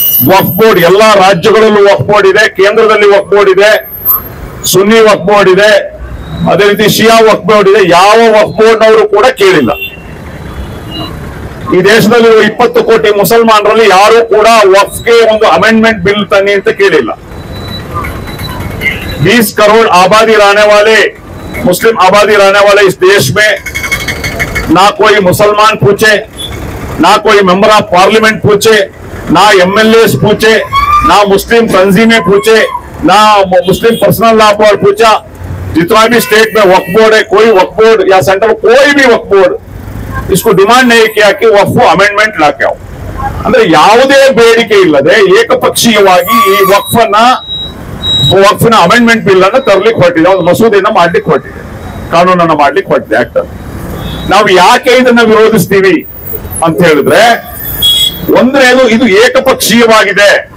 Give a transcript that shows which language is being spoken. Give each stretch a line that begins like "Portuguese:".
Kannada: ವಕ್ಫ್ board ಎಲ್ಲಾ ರಾಜ್ಯಗಳಲ್ಲೂ ವಕ್ಫ್ board ಇದೆ, ಕೇಂದ್ರದಲ್ಲಿ ವಕ್ಫ್ ಬೋರ್ಡ್ ಇದೆ, ಸುನ್ನಿ ವಕ್ಫ್ ಬೋರ್ಡ್ ಇದೆ, ಅದೇ ರೀತಿ ಶಿಯಾ ವಕ್ಫ್ ಬೋರ್ಡ್ ಇದೆ. ಯಾವ ವಕ್ಫ್ ಬೋರ್ಡ್ನವರು ಕೂಡ ಕೇಳಿಲ್ಲ. ಈ ದೇಶದಲ್ಲಿರುವ 20 ಕೋಟಿ ಮುಸಲ್ಮಾನರಲ್ಲಿ ಯಾರು ಕೂಡ ವಕ್ಫ್ಗೆ ಒಂದು ಅಮೆಂಡ್ಮೆಂಟ್ ಬಿಲ್ ತನ್ನಿ ಅಂತ ಕೇಳಿಲ್ಲ.
Hindi: 20 करोड़ आबादी रहने वाले मुस्लिम आबादी रहने वाले इस देश में ना कोई मुसलमान पूछे, ना कोई मेंबर ऑफ पार्लियामेंट पूछे, ना एमएलए पूछे, ना मुस्लिम तंजीमें पूछे, ना मुस्लिम पर्सनल लॉ बोर्ड पूछा। जितना भी स्टेट में वक्फ बोर्ड है, कोई वक्फ बोर्ड या सेंट्रल कोई भी वक्फ बोर्ड इसको डिमांड नहीं किया कि वक्फ अमेंडमेंट लाके आओ।
Kannada: ಅಂದ್ರೆ ಯಾವುದೇ ಬೇಡಿಕೆ ಇಲ್ಲದೆ ಏಕಪಕ್ಷೀಯವಾಗಿ ಈ ವಕ್ಫಿನ ಅಮೆಂಡ್ಮೆಂಟ್ ಬಿಲ್ ಅನ್ನು ತರಲಿಕ್ಕೆ ಹೊರಟಿದೆ, ಒಂದು ಮಸೂದೆಯನ್ನ ಮಾಡ್ಲಿಕ್ಕೆ ಹೊರಟಿದೆ, ಕಾನೂನನ್ನ ಮಾಡ್ಲಿಕ್ಕೆ ಹೊರಟಿದೆ ಆಕ್ಟ್. ನಾವು ಯಾಕೆ ಇದನ್ನ ವಿರೋಧಿಸ್ತೀವಿ ಅಂತ ಹೇಳಿದ್ರೆ, ಒಂದನೇದು ಇದು ಏಕಪಕ್ಷೀಯವಾಗಿದೆ.